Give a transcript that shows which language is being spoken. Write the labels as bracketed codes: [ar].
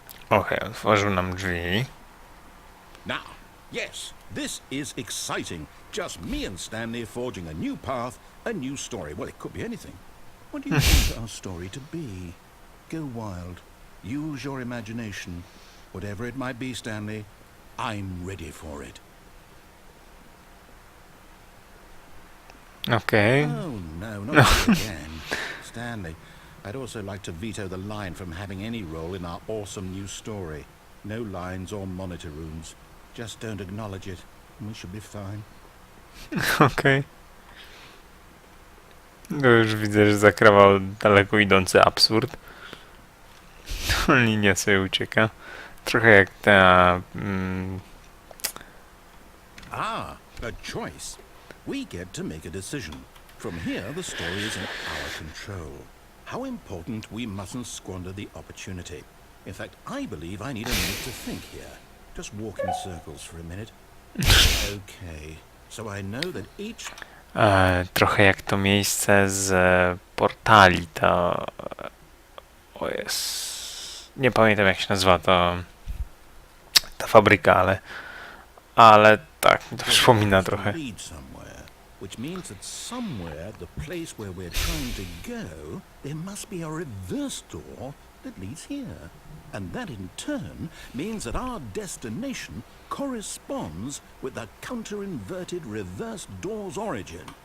[pl] Okej, otworzył nam drzwi. [en] Now, yes, this is exciting. Just me and Stanley forging a new path, a new story. Well, it could be anything. What do you want our story to be? Go wild. Use your imagination. Whatever it might be, Stanley, I'm ready for it. [pl] Okej. [en] Oh, no, not you again. Stanley, I'd also like to veto the line from having any role in our awesome new story. No lines or monitor rooms. Just don't acknowledge it, and we should be fine. [pl] Okej. No już widzę, że zakrawał daleko idący absurd. Linia sobie ucieka. Trochę jak ta... [en] Ah, a choice. We get to make a decision. From here, the story is in our control. How important we mustn't squander the opportunity. In fact, I believe I need a minute to think here. Just walk in circles for a minute. Okay, so I know that each... [pl] trochę jak to miejsce z portali, to... O jest... Nie pamiętam, jak się nazywa ta fabryka, ale tak, mi to przypomina trochę. [en] lead somewhere, which means that somewhere the place where we're trying to go, there must be a reverse door that leads here. And that in turn means that our destination corresponds with the counter-inverted reverse door's origin.